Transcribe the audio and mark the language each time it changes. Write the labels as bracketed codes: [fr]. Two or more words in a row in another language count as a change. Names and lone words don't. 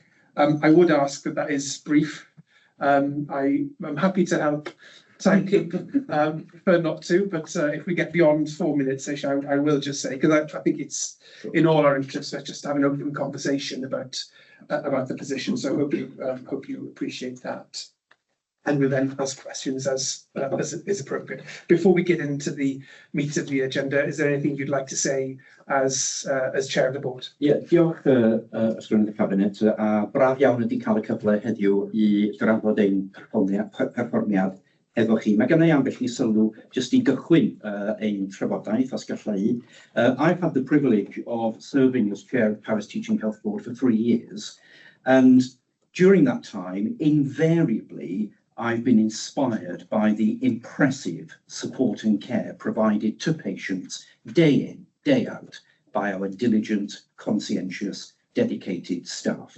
[en] I would ask that is brief. I'm happy to help timekeep, prefer not to, but if we get beyond 4 minutes, I will just say, because I think it's in all our interests just to have an open conversation about the position. So hope you appreciate that, and we'll then ask questions as is appropriate. Before we get into the meat of the agenda, is there anything you'd like to say as chair of the board? [cy] Diolch ysgrifennydd y cabinet, a braf iawn ydi cael y cyfle heddiw I drafod ein perfformiad efo chi. Mae gennau ambell I sylw just I gychwyn ein trafodaeth os gallai. [en] I've had the privilege of serving as chair of Powys Teaching Health Board for 3 years, and during that time, invariably, I've been inspired by the impressive support and care provided to patients day in, day out by our diligent, conscientious, dedicated staff.